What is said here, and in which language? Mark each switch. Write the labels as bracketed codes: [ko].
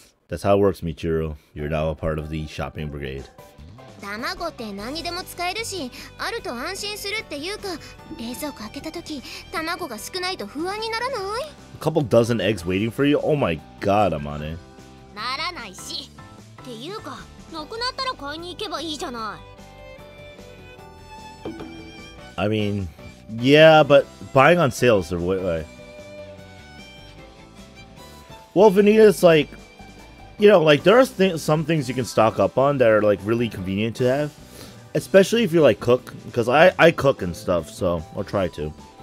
[en] That's how it works, Michiru. You're now a part of the shopping brigade. [ja] 卵って何にでも使えるし、あると安心するっていうか、冷蔵庫開けた時、卵が少ないと不安にならない？ [en] A couple dozen eggs waiting for you? Oh my god, Amane. [ja] ならないし。っていうか、なくなったら買いに行けばいいじゃない。 [en] I mean, yeah, but buying on sales are way. Well, Vanita's like, you know, like there are some things you can stock up on that are like really convenient to have, especially if you like cook, because I cook and stuff, so I'll try to.